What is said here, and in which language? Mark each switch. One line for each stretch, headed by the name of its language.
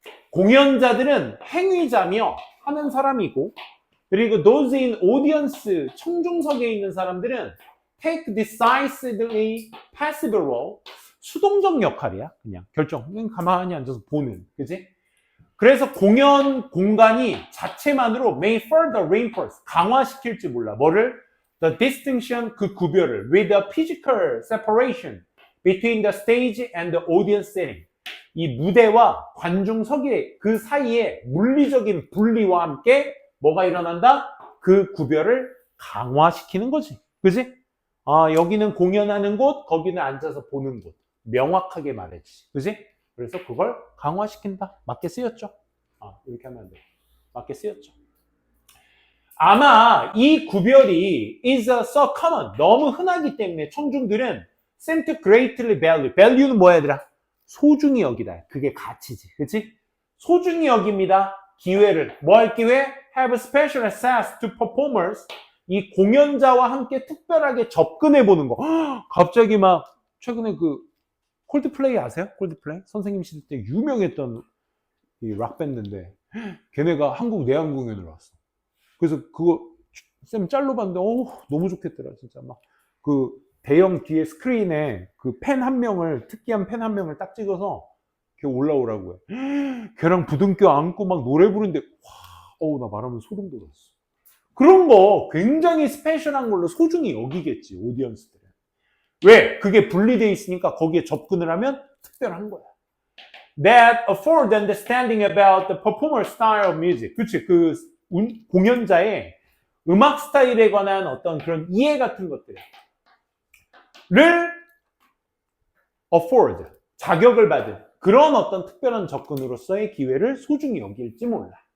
Korean: 공연자들은 행위자며 하는 사람이고, 그리고
English: those in audience,
Korean: 청중석에 있는 사람들은
English: take decisively passive role,
Korean: 수동적 역할이야. 그냥 그냥 가만히 앉아서 보는, 그지? 그래서 공연 공간이 자체만으로
English: may further reinforce,
Korean: 강화시킬지 몰라. 뭐를?
English: The distinction,
Korean: 그 구별을
English: with a physical separation between the stage and the audience setting.
Korean: 이 무대와 관중석의 그 사이에 물리적인 분리와 함께 뭐가 일어난다? 그 구별을 강화시키는 거지. 그지? 아, 여기는 공연하는 곳, 거기는 앉아서 보는 곳. 명확하게 말했지. 그지? 그래서 그걸 강화시킨다. 맞게 쓰였죠? 아, 이렇게 하면 안 돼. 맞게 쓰였죠. 아마 이 구별이
English: is so common,
Korean: 너무 흔하기 때문에 청중들은
English: seem to greatly value.
Korean: value는 뭐야, 얘들아? 소중히 여기다. 그게 가치지. 그치? 소중히 여깁니다. 기회를. 뭐 할 기회?
English: Have special access to performers.
Korean: 이 공연자와 함께 특별하게 접근해보는 거. 갑자기 막, 최근에 그, 콜드플레이 아세요? 콜드플레이? 선생님 시대 때 유명했던 이 락밴드인데, 걔네가 한국 내한 공연을 왔어. 그래서 그거, 쌤 짤로 봤는데, 너무 좋겠더라, 진짜. 막, 그, 대형 뒤에 스크린에 그 팬 한 명을, 특이한 팬 한 명을 딱 찍어서 걔 올라오라고요. 걔랑 부둥켜 안고 막 노래 부르는데, 나 말하면 소름 돋았어. 그런 거 굉장히 스페셜한 걸로 소중히 여기겠지, 오디언스들은. 왜? 그게 분리되어 있으니까 거기에 접근을 하면 특별한 거야.
English: That afford understanding about the performer style of music.
Korean: 그치? 그 공연자의 음악 스타일에 관한 어떤 그런 이해 같은 것들. 를 afford, 자격을 받은 그런 어떤 특별한 접근으로서의 기회를 소중히 여길지 몰라.